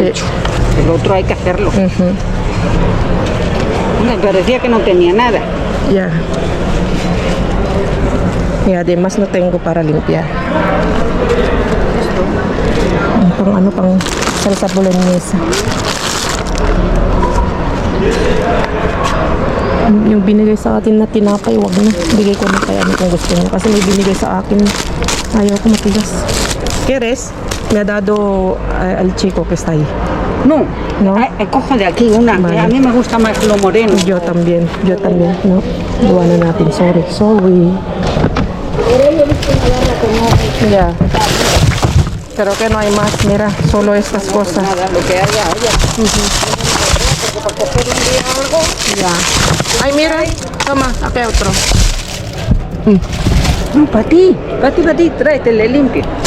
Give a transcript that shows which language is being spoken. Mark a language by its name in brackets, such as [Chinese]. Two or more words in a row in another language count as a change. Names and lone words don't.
[Spanish] hecho. El otro hay que hacerlo. Ujú. Me parecía que no tenía nada. Ya. Y además no tengo para limpiar. Pang salsa boloñesa. [Filipino] Yung binigay sa atin na tinapay, wag na. Bigay ko na kaya kung gusto niyo. Kasi may binigay sa akin. Ayaw ko matigas. [Spanish] ¿Quieres? Me ha dado al chico que está ahí. No, No. cojo de aquí una. que Vale. A mí me gusta más lo moreno. Yo también. No. [Filipino] Iwanan natin. Sorry. [Spanish] Ya. Pero que no hay más. Mira, solo estas cosas. Nada, lo que haya, oye. Para coger un día o algo. Ya. Ay, mira. Toma, aquí hay otro. No, para ti. Tráete, le limpio.